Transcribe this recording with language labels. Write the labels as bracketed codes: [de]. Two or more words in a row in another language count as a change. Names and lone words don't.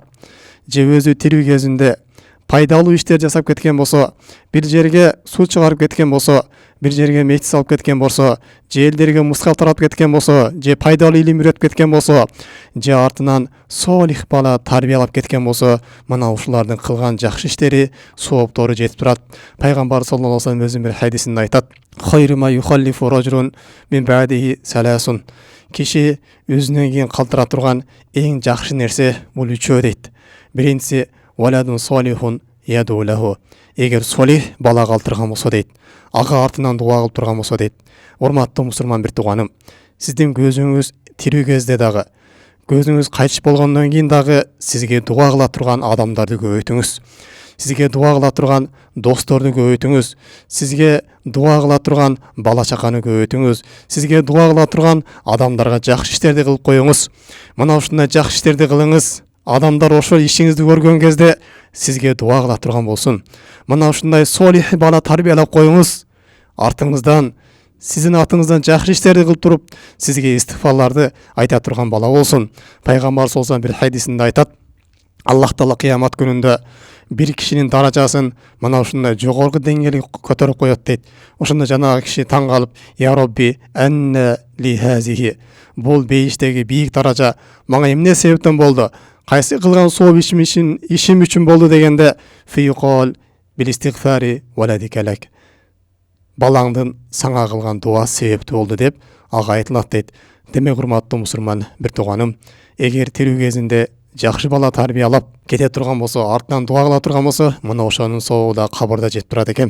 [ky] Же өзү тирүү кезинде пайдалуу иштер жасап кеткен болсо, бир жерге суу чыгарып кеткен болсо, бир жерге мечит салып кеткен болсо, же элдерге мыскал таратып кеткен болсо, же пайдалуу илим үйрөтүп кеткен болсо, же артынан солих бала тарбиялап кеткен болсо, мына ушулардын кылган жакшы иштери, сооптору жетип турат. Пайгамбар [ar] صلى الله عليه وسلم [ky] өзүнүн бир хадисинде айтат: [ar] "خير ما يخلف رجل من بعده ثلاث." [ky] Киши өзүнөн кийин калтыра турган эң жакшы нерсе бул үчөө дейт. Биринчиси [ar] ولد صالح يدعو له. [ky] Эгер солих бала калтырган болсо дейт, ага артынан дуа кылып турган болсо дейт. Урматтуу мусулман бир тууганым, сиздин көзүңүз тирүү кезде дагы, көзүңүз кайтыш болгондон кийин дагы сизге дуа кыла турган адамдарды көбөйтүңүз. Сизге дуа кыла турган досторду көбөйтүңүз. Сизге дуа кыла турган бала чаканы көбөйтүңүз. Сизге дуа кыла турган адамдарга жакшы иштерди кылып коюңуз. Мына ушундай жакшы иштерди кылыңыз. Адамдар ошол ишиңизди көргөн кезде сизге дуа кыла турган болсун. Мына ушундай солих бала тарбиялап коюңуз. Артыңыздан, сиздин атыңыздан жакшы иштерди кылып туруп, сизге истигфарларды айта турган бала болсун. Пайгамбар [ar] صلى الله عليه وسلم [ky] бир хадисинде айтат: Аллах Таала кыямат күнүндө бир кишинин даражасын мына ушундай жогорку деңгээлге көтөрүп коет дейт. Ошондо жанагы киши таң калып: [ar] "يا ربي أنى لي هذه." [ky] Бул бейиштеги бийик даража мага эмне себептен болду? Кайсы кылган сооп ишим үчүн болду дегенде, [ar] "فيقال باستغفار ولدك لك." [ky] Балаңдын саңа кылган дуасы себептүү болду деп ага айтылат дейт. Демек, урматтуу мусулман бир тууганым, эгер тирүү кезинде жакшы бала тарбиялап кете турган болсо, артынан дуа кыла турган болсо, мына ошонун сообу да кабырда жетип турат экен.